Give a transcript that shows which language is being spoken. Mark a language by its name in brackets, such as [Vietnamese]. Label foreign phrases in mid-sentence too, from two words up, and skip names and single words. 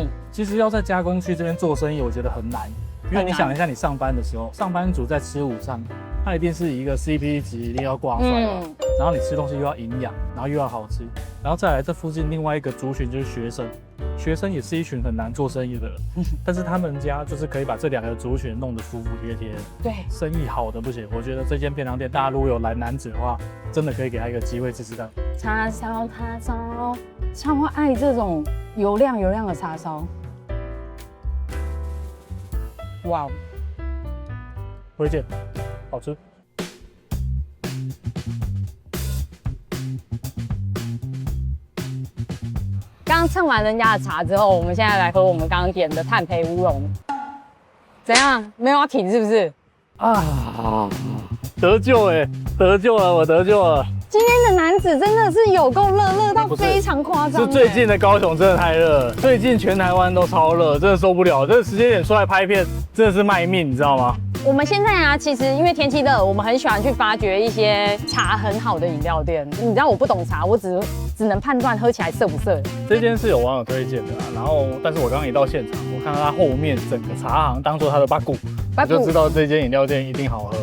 [Chinese] 其實要在加工區這邊做生意，我覺得很難。因為你想一下，你上班的时候，上班族在吃午餐，它一定是一個 CP 值一定要掛帥嘛，然後你吃東西又要營養，然後又要好吃，然後再來這附近另外一個族群就是學生，學生也是一群很難做生意的人，但是他們家就是可以把這2個族群弄得服服帖帖，對，生意好的不行。我覺得這間便當店，大家如果有來楠梓的話，真的可以給他一個機會試試看。叉燒，超愛這種油亮的叉燒。哇哦，推薦，好吃。剛蹭完人家的茶之後，我們現在來喝我們剛剛點的炭焙烏龍。怎樣？沒有要停是不是？啊，得救哎，得救了，我得救了。今天的楠梓真的是有夠熱到非常誇張。是最近的高雄真的太熱了，最近全台灣都超熱，真的受不了。這個時間點出來拍片真的是賣命，你知道嗎？我們現在啊，其實因為天氣熱，我們很喜歡去發掘一些茶很好的飲料店。你知道我不懂茶，我只能判斷喝起來澀不澀。這間是有網友推薦的然後但是我刚剛一到現場，我看到它後面整個茶行當做它的巴古，我就知道這間飲料店一定好喝。